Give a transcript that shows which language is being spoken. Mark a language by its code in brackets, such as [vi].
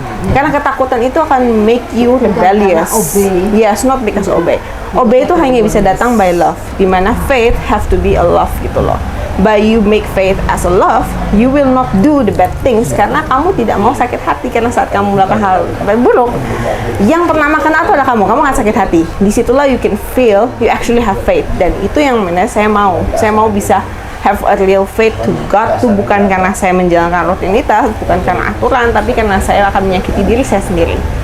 [id] Karena ketakutan itu akan [en] make you rebellious. Yes, not because obey. Obey [id] itu hanya bisa datang [en] by love. Dimana faith have to be a love [id] gitu loh. [en] By you make faith as a love, you will not do the bad things [id] karena kamu tidak mau sakit hati. Karena saat kamu melakukan hal buruk, yang pertama kena itu adalah kamu nggak sakit hati. [en] Disitulah you can feel you actually have faith. [id] Dan itu yang mana saya mau bisa [en] have a real faith to God [id] tuh bukan karena saya menjalankan rutinitas, bukan karena aturan, tapi karena saya akan menyakiti diri saya sendiri.